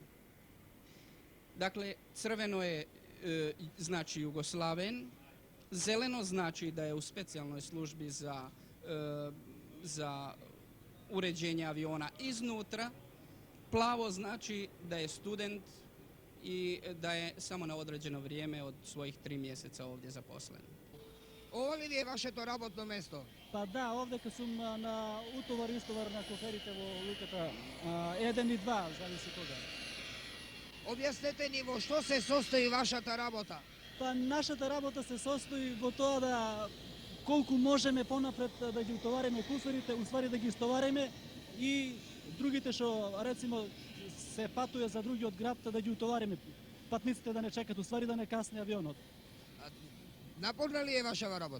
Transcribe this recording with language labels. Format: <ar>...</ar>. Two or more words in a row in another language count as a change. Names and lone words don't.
<hr>Dakle, crveno je znači Jugoslaven, zeleno znači da je u specijalnoj službi za uređenje aviona iznutra, plavo znači da je student i da je samo na određeno vrijeme od svojih 3 mjeseca ovdje zaposlen. Ovo li je vaše to rabotno mjesto? Pa da, ovdje kad sam na utovar i istovar na</hr> <mk>куферите во луката</mk> <hr>1 i 2, zavisi koga.</hr> <mk>Објасните ни во што се састои ваша та работа? Pa našата работа се состои во тоа да колку можеме понапред да ги утовариме куферите, уствари да ги стовариме и другите што рецимо се патуја за другиот град да ги утовариме. Патниците да не чекат, уствари да не касне авионот. Напорна ли е вашава работа?</mk>